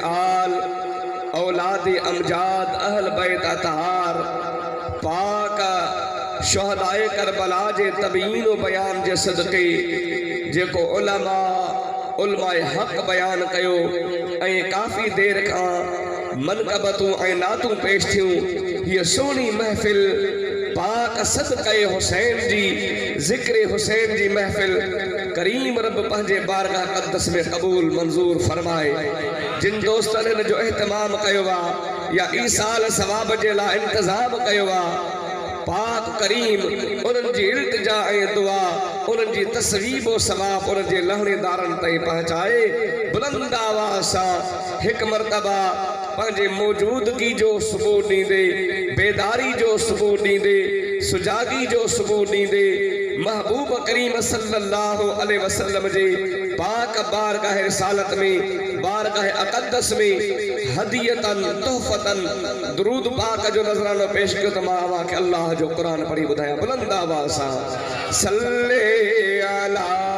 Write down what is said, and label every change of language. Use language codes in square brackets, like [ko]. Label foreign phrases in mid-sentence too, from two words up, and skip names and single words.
[sd] آل اولاد امجاد اہل بیت اطہار پاک شہدائے کربلا جے تبیین و بیان جے صدقے جے کو علماء حق بیان کیو، اے کافی دیر کھاں منقبتوں اے ناتوں پیش تھیوں، یہ سونی محفل پاک صدقہ حسین جی ذکر حسین جی محفل کریم رب پہنجے بارگاہ قدس میں قبول منظور فرمائے۔ جن دوستان نے جو اہتمام کیوا یا ایسال ثواب جے لا انتظام کیوا، پاک کریم انہن جی التجاء دعا، انہن جی تصویب و ثواب انہن جی لہنے دارن تے پہنچائے۔ بلند آواز ساں ایک مرتبہ پانچے موجودگی جو ثبوت نہیں دے، بیداری جو ثبوت نہیں دے، سجاگی جو ثبوت نہیں دے، محبوب کریم صلی اللہ علیہ وسلم جی پاک بارگاہ رسالت میں بارگاہ اقدس میں ہدیتاً تحفتاً درود پاک جو نظرانہ پیش کیوں تمام کہ اللہ جو قرآن پڑھی بدھایا بلند آوازاں صلی علی